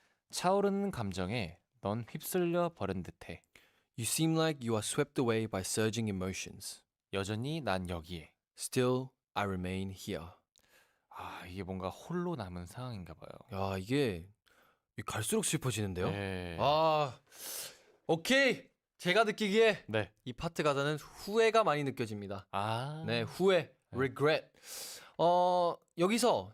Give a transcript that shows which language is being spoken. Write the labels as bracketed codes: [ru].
[ko] 차오르는 감정에 넌 휩쓸려 버린 듯해. [en] You seem like you are swept away by surging emotions. [ko] 여전히 난 여기에. [en] Still, I remain here. [ko] 이게 뭔가 홀로 남은 상황인가 봐요. 이게 갈수록 슬퍼지는데요. 네. 오케이. 제가 느끼기에 네. 이 파트 가사는 후회가 많이 느껴집니다. 네, 후회, regret. 여기서